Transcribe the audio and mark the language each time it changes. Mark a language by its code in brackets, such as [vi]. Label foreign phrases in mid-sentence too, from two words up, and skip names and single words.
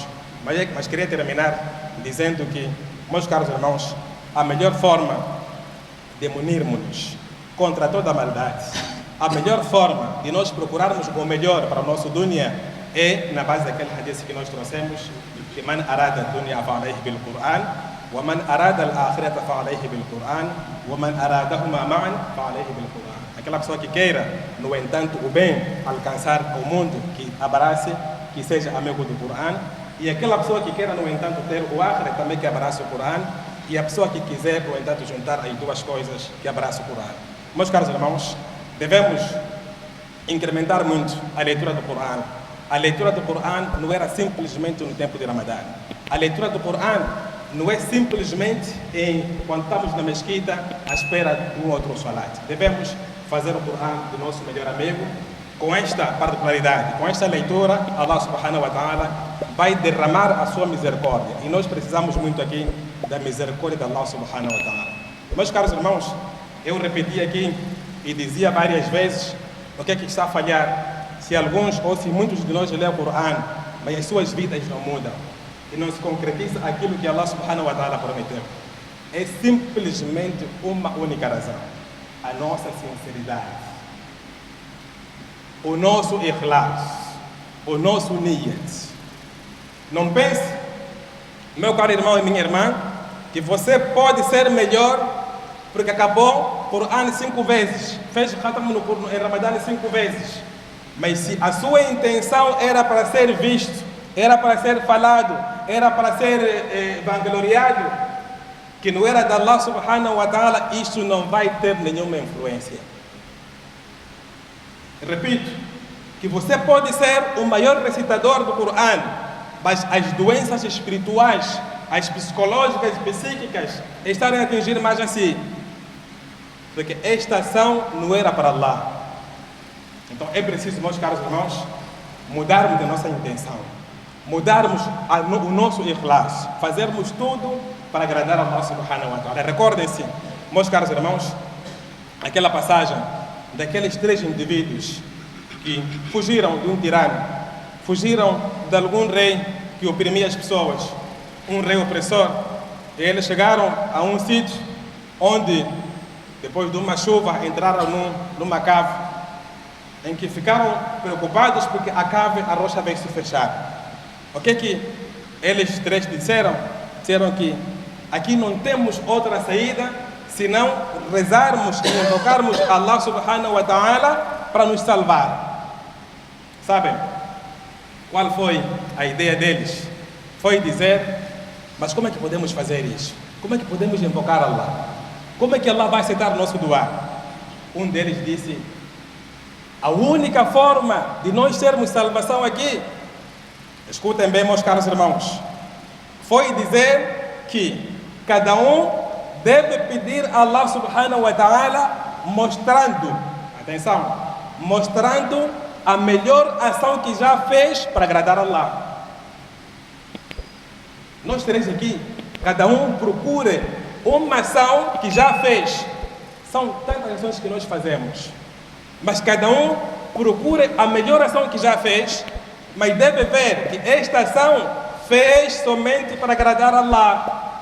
[pt] Mas queria terminar dizendo que, meus caros irmãos, a melhor forma de munirmos-nos contra toda a maldade, a melhor forma de nós procurarmos o melhor para o nosso dunya é na base daquele hadith que nós trouxemos, que [ar] من أراد الدنيا فعليه بالقرآن، ومن أراد الآخرة فعليه بالقرآن، ومن أرادهما معا فعليه بالقرآن. [pt] Aquela pessoa que queira, no entanto, o bem, alcançar o mundo, que abrace, que seja amigo do Quran, e aquela pessoa que queira, no entanto, ter o akhira, também que abrace o Quran, e a pessoa que quiser, no entanto, juntar as duas coisas, que abrace o Quran. Meus caros irmãos, devemos incrementar muito a leitura do Quran, a leitura do Corão não era simplesmente no tempo de Ramadã. A leitura do Corão não é simplesmente quando estamos na mesquita à espera de um outro salat. Devemos fazer o Corão do nosso melhor amigo. Com esta particularidade, com esta leitura, [ar] الله سبحانه وتعالى [pt] vai derramar a sua misericórdia. E nós precisamos muito aqui da misericórdia de [ar] الله سبحانه وتعالى. [pt] Meus caros irmãos, eu repeti aqui e dizia várias vezes o que é que está a falhar. Se alguns ou se muitos de nós lêem o Corão, mas as suas vidas não mudam e não se concretiza aquilo que [ar] الله سبحانه وتعالى [pt] prometeu. É simplesmente uma única razão: a nossa sinceridade, o nosso ikhlas, o nosso niyat. Não pense, meu caro irmão e minha irmã, que você pode ser melhor porque acabou o Corão 5 vezes, fez khatam em Ramadã 5 vezes. Mas se a sua intenção era para ser visto, era para ser falado, era para ser vangloriado, que não era de [ar] الله سبحانه وتعالى, [pt] isto não vai ter nenhuma influência. Repito, que você pode ser o maior recitador do Corão, mas as doenças espirituais, as psicológicas e psíquicas estarem a atingir mais assim, porque esta ação não era para Allah. Então é preciso, meus caros irmãos, mudarmos a nossa intenção, mudarmos o nosso ikhlas, fazermos tudo para agradar a [ar] الله سبحانه وتعالى. [pt] Recordem-se, meus caros irmãos, aquela passagem daqueles 3 indivíduos que fugiram de um tirano, fugiram de algum rei que oprimia as pessoas, um rei opressor, e eles chegaram a um sítio onde, depois de uma chuva, entraram numa cave, em que ficaram preocupados porque a rocha veio se fechar. O que que eles 3 disseram? Disseram que aqui não temos outra saída senão rezarmos e invocarmos [ar] الله سبحانه وتعالى [pt] para nos salvar. Sabem qual foi a ideia deles? Foi dizer: mas como é que podemos fazer isso? Como é que podemos invocar Allah? Como é que Allah vai aceitar o nosso dua? Um deles disse: a única forma de nós termos salvação aqui, escutem bem, meus caros irmãos, foi dizer que cada um deve pedir a [ar] الله سبحانه وتعالى [pt] mostrando, atenção, mostrando a melhor ação que já fez para agradar a Allah. Nós 3 aqui, cada um procure uma ação que já fez. São tantas ações que nós fazemos, mas cada um procure a melhor ação que já fez, mas deve ver que esta ação fez somente para agradar a Allah.